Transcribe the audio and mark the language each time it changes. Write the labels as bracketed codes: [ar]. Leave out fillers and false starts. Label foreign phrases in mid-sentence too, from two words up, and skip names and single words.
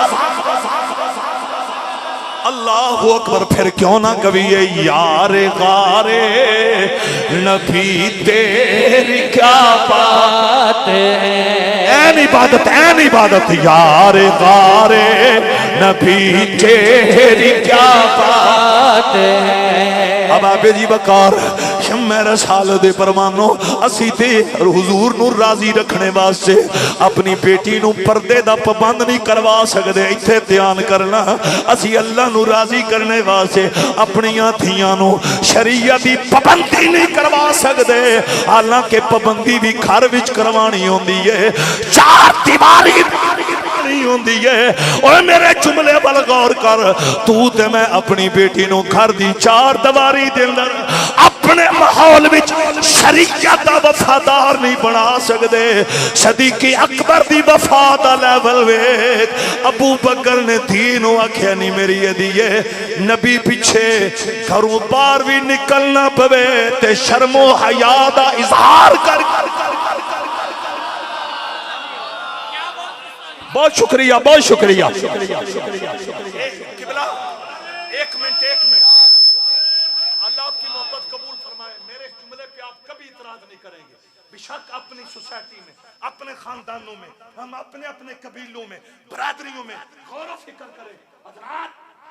[ur] اللہ اکبر پھر کیوں نہ کبھی یار غارے نبی تیری کیا بات ہے این عبادت یار غارے نبی تیری کیا بات ہے اب آپ جی بکار شمع رسالت [pa] دے پروانوں اسی تے حضور نو راضی رکھنے واسطے اپنی بیٹی نو پردے دا پابند نہیں کروا سکدے ایتھے دھیان کرنا اسی اللہ نو راضی کرنے واسطے اپنیاں دھیاں نو شریعت دی پابندی نہیں کروا سکدے حالانکہ پابندی بھی گھر وچ کروانی ہوندی ہے چار دیواری نہیں ہوندی ہے اوے میرے جملے ول غور کر تو تے میں اپنی بیٹی نو گھر دی چار دیواری دے اندر اپنے ماحول وچ شریعت دا وفادار نہیں بنا سکدے صدیق اکبر دی وفا دا لیول ویکھ ابو بکر نے دھی نو آکھیا نہیں میری دیے نبی پیچھے گھروں باہر بھی نکلنا پوے تے شرم و حیا دا اظہار کر بہت شکریہ بہت شکریہ [ur] قبلہ ایک منٹ اللہ آپ کی محبت قبول فرمائے میرے جملے پہ آپ کبھی اعتراض نہیں کریں گے بشک اپنی سوسائٹی میں اپنے خاندانوں میں ہم اپنے قبیلوں میں برادریوں میں غور و فکر کریں حضرات غور